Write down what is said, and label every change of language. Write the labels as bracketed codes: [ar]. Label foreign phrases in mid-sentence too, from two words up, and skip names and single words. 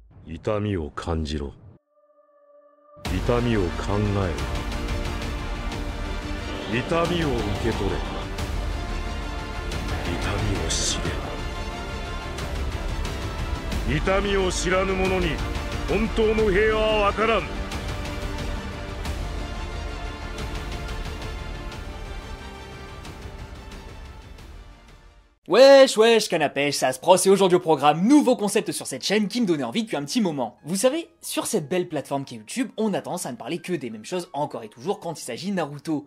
[ja] 痛みを感じろ。痛みを考えろ。痛みを受け取れ。痛みを知れ。痛みを知らぬ者に本当の平和はわからん。 [fr] Wesh, canne à pêche, ça se prosse et aujourd'hui au programme, nouveau concept sur cette chaîne qui me donnait envie depuis un petit moment. Vous savez, sur cette belle plateforme qu'est YouTube, on a tendance à ne parler que des mêmes choses encore et toujours quand il s'agit de Naruto.